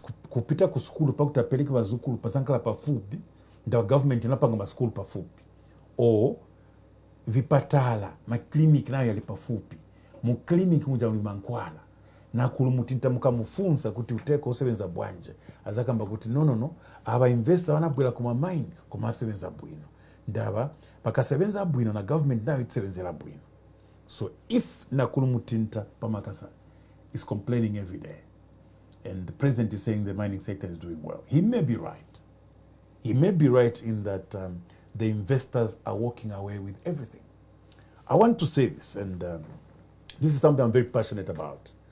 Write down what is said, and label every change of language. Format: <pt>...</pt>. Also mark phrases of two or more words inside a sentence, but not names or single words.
<ny>kupita ku skulu pakutapeleka bazukulu pasankala pafupi nda government inapanga maskulu pafupi o vipatala maklinik nayo yali pafupi mu clinic muja mlimankwala na kulumutinta mukamufunza kuti uteko osebenza bwanje azakamba kuti no aba investor wanabwela kuma mine kuma sebenza bwino ndaba pakasebenza bwino na government nayo itsebenza bwino.</ny> <en>So if Nakulumutinta Pamakasa is complaining every day and the president is saying the mining sector is doing well, he may be right. He may be right in that the investors are walking away with everything. I want to say this, and this is something I'm very passionate about.</en>